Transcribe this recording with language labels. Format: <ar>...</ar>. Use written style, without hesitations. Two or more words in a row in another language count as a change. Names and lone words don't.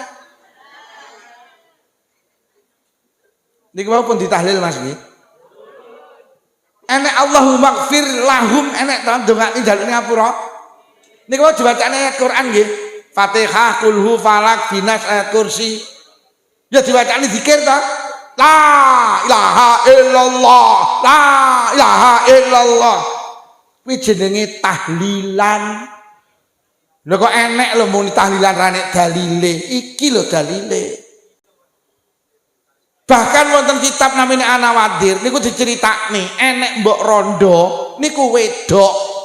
<jv>Niku pun ditahlil Mas nggih. Enek</jv> <ar>Allahumma ighfir lahum</ar> <jv>enek ta ndongakne jaluk ngapura. Niku diwacane ayat Quran nggih. Fatihah, Qul Falak, Binas, ayat kursi. Ya diwacane zikir ta?</jv> <ar>La ilaha illallah, la ilaha illallah.</ar> <jv>Kuwi jenenge tahlilan. Lha kok enek lho muni tahlilan ra nek dalile. Iki lho dalile. Bahkan wonten kitab namine Anawadir niku diceritakne enek mbok rondo niku wedok.</jv>